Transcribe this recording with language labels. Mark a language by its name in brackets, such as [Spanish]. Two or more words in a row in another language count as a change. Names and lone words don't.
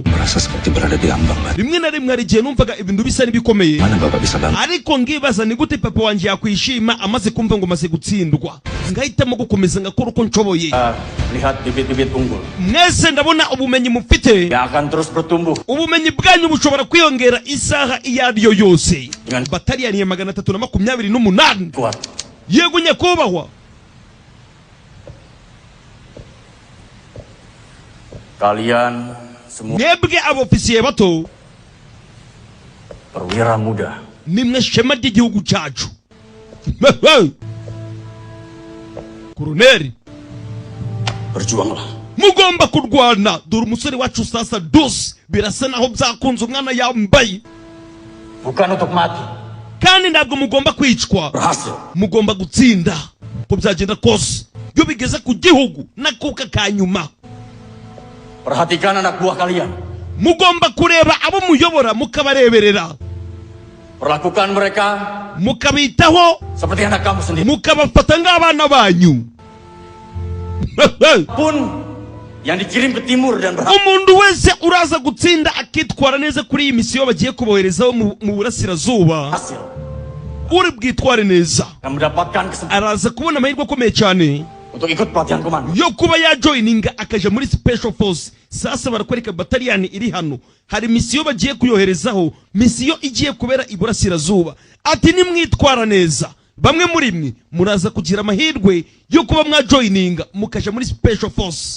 [Indonesian] Merasa seperti berada di ambang batu. [Kinyarwanda] Rimwe na rimwe hari igihe numvaga ibintu bisa n'ibikomeye, [Indonesian] Mana bapak bisa bantu? [Kinyarwanda] ariko ngibaza ni gute papa wanje yakwishima amaze kumva ngo maze gutsindwa. Ngahitamo gukomeza ngakora uko nshoboye. [Indonesian] Lihat bibit-bibit unggul. [Kinyarwanda] Mwese ndabona ubumenyi mufite, [Indonesian] Yang akan terus bertumbuh. [Kinyarwanda] ubumenyi bwanyu bushobora kwiyongera isaha iyo ariyo yose. Bataliyani ya 328 [Indonesian] Kuat. [Kinyarwanda] yego nyakubahwa. [Indonesian] Kalian semua [Kinyarwanda] Mwebwe abofisiye bato [Indonesian] Perwira muda. [Kinyarwanda] nimwe shema ry'igihugu cyacu. Koroneri, [Indonesian] Berjuanglah. [Kinyarwanda] mugomba kurwana. Dore umusore wacu sasa dos birasa naho byakunze umwana yambaye. [Indonesian] Bukan untuk mati. [Kinyarwanda] Kandi ntabwo mugomba kwicwa, [Indonesian] Berhasil. [Kinyarwanda] mugomba gutsinda. Ko byagenda kose iyo bigeze ku gihugu nakuka kanyuma. [Indonesian] Perhatikan anak buah kalian. [Kinyarwanda] Mugomba kureba abo muyobora mukabareberera, [Indonesian] Perlakukan mereka [Kinyarwanda] mukabitaho, [Indonesian] seperti anak kamu sendiri. [Kinyarwanda] mukabafata nk'abana banyu. [Indonesian] Pun yang dikirim ke timur dan berhasil. [Kinyarwanda] Umuntu wese uraza gutsinda akitwara neza kuri iyi misiyo bagiye kuboherezaho mu burasirazuba, uri bwitware neza [Indonesian] Akan mendapatkan kesempatan [Kinyarwanda] araza kubona amahirwe akomeye cyane [Indonesian] untuk ikut pelatihan komando. [Kinyarwanda] yo kuba yajoininga akaja muri [English] special force. [Kinyarwanda] Sasa barakwereka bataliyani iri hano, hari misiyo bagiye kuyoherezaho, misiyo igiye kubera iburasirazuba. Ati nimwitwara neza, bamwe muri mwe muraza kugira amahirwe yo kuba mwajoininga mukaja muri [English] special force.